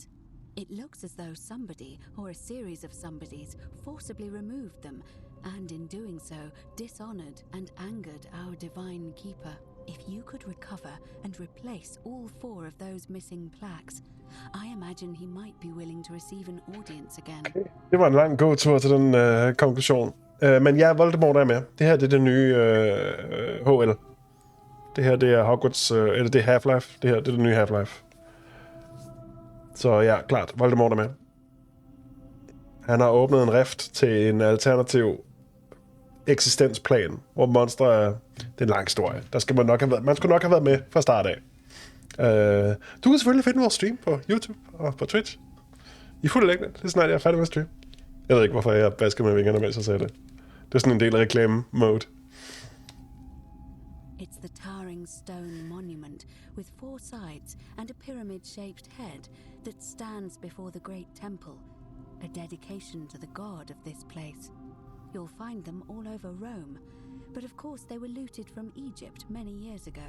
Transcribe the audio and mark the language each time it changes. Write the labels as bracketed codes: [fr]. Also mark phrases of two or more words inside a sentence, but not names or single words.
[en] It looks as though somebody, or a series of somebodies, forcibly removed them, and in doing so, dishonored and angered our divine keeper. If you could recover and replace all 4 of those missing plaques, I imagine he might be willing to receive an audience again. Okay. [da] Det var en lang gåtur til den konklusion. Men ja, Voldemort er med. Det her det er det nye HL. Det her det er Hogwarts, eller det er Half-Life. Det her det er det nye Half-Life. Så ja, klart, Voldemort er med. Han har åbnet en rift til en alternativ eksistensplan, hvor monstre er... Det er en lang historie. Der skal man skulle nok have været med fra start af. Du kan selvfølgelig finde vores stream på YouTube og på Twitch. I fuld længde. Det er snart, jeg er færdig med stream. Jeg ved ikke, hvorfor jeg basker med vingerne, mens jeg sagde det. Det er sådan en del af reklame-mode. [en] It's the towering stone monument with 4 sides and a pyramid-shaped head that stands before the great temple, a dedication to the god of this place. You'll find them all over Rome, but of course they were looted from Egypt many years ago.